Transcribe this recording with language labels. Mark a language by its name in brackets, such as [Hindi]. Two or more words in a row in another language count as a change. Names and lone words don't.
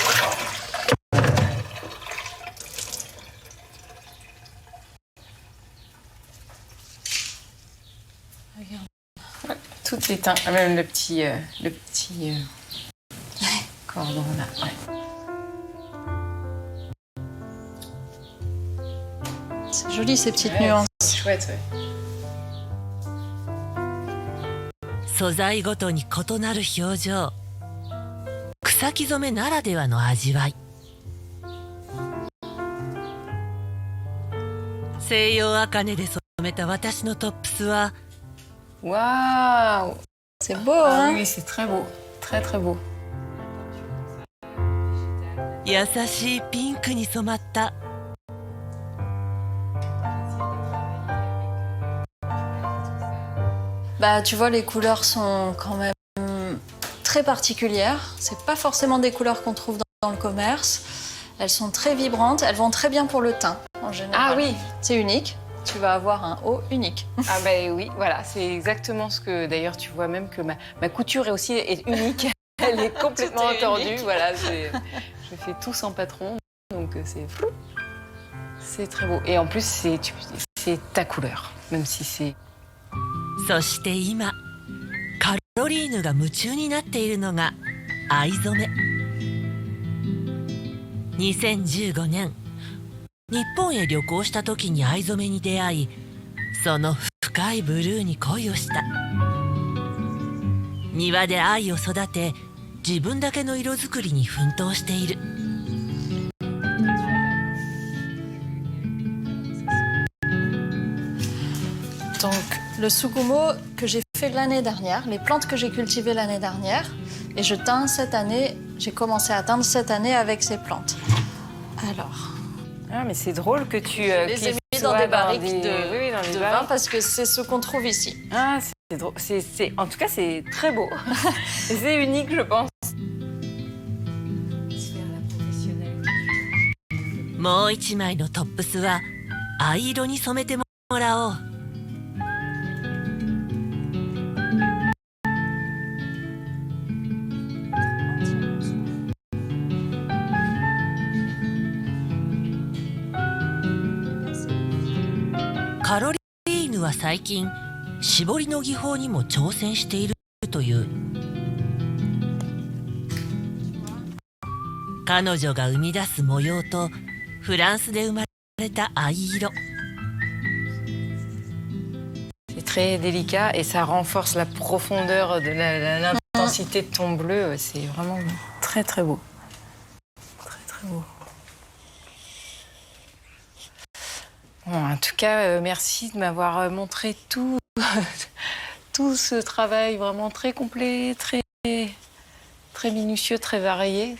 [French] Regarde. Ouais, tout est teint. Même le petit cordon là. Ouais. C'est joli ces petites Ouais, nuances. c'est chouette, ouais. [Japanese] 素材ごとに異なる表情、草木染めならではの味わい。西洋茜で染めた私のトップスは [French] Waouh! C'est beau, Ah hein? oui, c'est très beau. Très, très beau. [Japanese] 優しいピンクに染まった。 [French] Bah, tu vois, les couleurs sont quand même très particulières. C'est pas forcément des couleurs qu'on trouve dans le commerce. Elles sont très vibrantes. Elles vont très bien pour le teint, en général. Ah oui! C'est unique. Tu vas avoir un haut unique. Ah ben oui, voilà, c'est exactement ce que d'ailleurs tu vois même que ma couture est unique. Elle est complètement Tout est tordue. unique. Voilà, je fais tout sans patron, donc c'est flou. C'est très beau. Et en plus, c'est ta couleur, même si c'est. [Japanese] そして今カロリーヌが夢中になっているのが藍染め。2015年日本へ旅行した時に藍染めに出会い、その深いブルーに恋をした。庭で藍を育て自分だけの色作りに奮闘している。 [French] Donc, le sugumo que j'ai fait l'année dernière, les plantes que j'ai cultivées l'année dernière, et je teins cette année, j'ai commencé à teindre cette année avec ces plantes. Alors, Ah mais c'est drôle que tu. je les ai mis dans des barriques de vin parce que c'est ce qu'on trouve ici. Ah c'est drôle. En tout cas c'est très beau. Et c'est unique je pense. [Japanese] もう一枚のトップスは藍色に染めてもらおう。カロリーヌは最近絞りの技法にも挑戦しているという。彼女が生み出す模様とフランスで生まれた藍色。 [French] C'est très délicat et ça renforce la profondeur de l'intensité de ton bleu. C'est vraiment très très beau. Très très beau. Bon, en tout cas, merci de m'avoir montré tout, tout ce travail vraiment très complet, très, très minutieux, très varié.